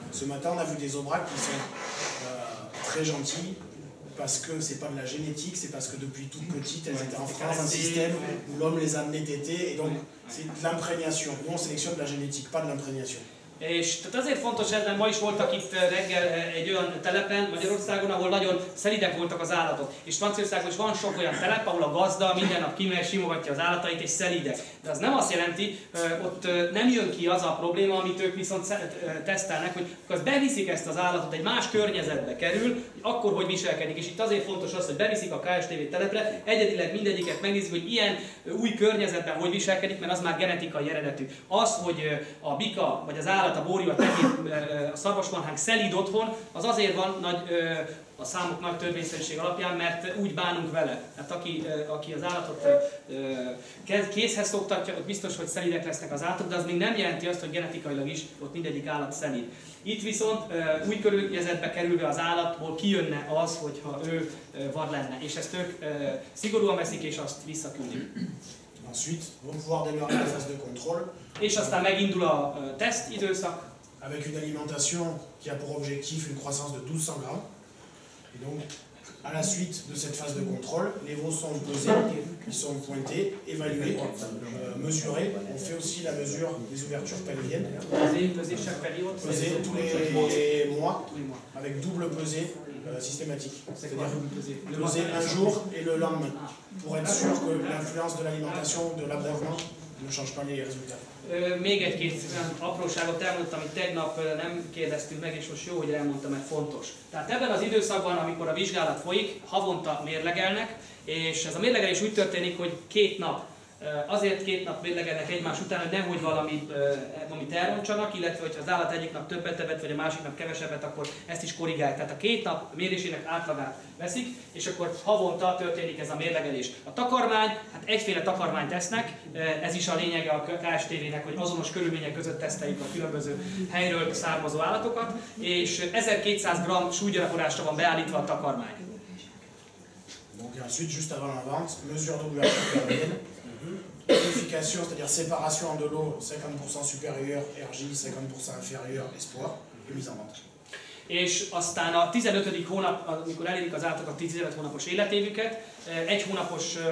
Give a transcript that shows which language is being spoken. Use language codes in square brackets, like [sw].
[fr] Ce matin, on a vu des aubracs qui sont très gentils, parce que c'est pas de la génétique, c'est parce que depuis toute petite, elles étaient en France, un système où l'homme les a amenées tétées, et donc c'est de l'imprégnation. Nous, on sélectionne de la génétique, pas de l'imprégnation. [hu] És tehát azért fontos ez, mert ma is voltak itt reggel egy olyan telepen Magyarországon, ahol nagyon szelidek voltak az állatok. És Franciaországban is van sok olyan telep, ahol a gazda minden nap kimegy, simogatja az állatait és szelidek. De az nem azt jelenti, ott nem jön ki az a probléma, amit ők viszont tesztelnek, hogy az beviszik ezt az állatot, egy más környezetbe kerül, akkor hogy viselkedik. És itt azért fontos az, hogy beviszik a KSTV telepre, egyedileg mindegyiket megnézik, hogy ilyen új környezetben hogy viselkedik, mert az már genetikai eredetű. Az, hogy a bika vagy az állat, a borjú, a tehén, a szarvasmarhánk szelíd otthon, az azért van a számok nagy törvényszerűség alapján, mert úgy bánunk vele. Tehát aki az állatot kézhez szoktatja, ott biztos, hogy szelídek lesznek az állatok, de az még nem jelenti azt, hogy genetikailag is ott mindegyik állat szelíd. Itt viszont új körülményzetbe kerülve az állatból kijönne az, hogyha ő vad lenne, és ezt ők szigorúan veszik, és azt visszaküldik. [fr] Ensuite, on va pouvoir démarrer la phase de contrôle. [hu] És aztán megindul a teszt időszak. [fr] Avec une alimentation qui a pour objectif une croissance de 1200 grammes. Et donc, à la suite de cette phase de contrôle, les veaux sont pesés, ils sont pointés, évalués, mesurés. On fait aussi la mesure des ouvertures pelviennes. Pesés tous les mois, avec double pesée systématique. C'est-à-dire peser un jour et le lendemain, pour être sûr que l'influence de l'alimentation, de l'abreuvement, ne change pas les résultats. [hu] Még egy-két apróságot elmondtam, amit tegnap nem kérdeztünk meg, és most jó, hogy elmondtam, mert fontos. Tehát ebben az időszakban, amikor a vizsgálat folyik, havonta mérlegelnek, és ez a mérlegelés úgy történik, hogy 2 nap Azért 2 nap mérlegelnek egymás után, hogy nehogy valamit elrontsanak, illetve hogyha az állat egyik nap többet evett, vagy a másik nap kevesebbet, akkor ezt is korrigálják. Tehát a 2 nap mérésének átlagát veszik, és akkor havonta történik ez a mérlegelés. A takarmány, hát egyféle takarmányt tesznek, ez is a lényege a KSTV-nek, hogy azonos körülmények között teszteljük a különböző helyről származó állatokat, és 1200 g súlygyakorlásra van beállítva a takarmány. [fr] Donc ensuite, juste avant la vente, mesure d'ouverture perméenne, vérification, c'est-à-dire séparation de l'eau 50% supérieur, RJ, 50% inférieur, espoir, et mise en vente. [hu] És aztán a 15. hónap, amikor elérik az állatok a 15 hónapos életévüket, 1 hónapos...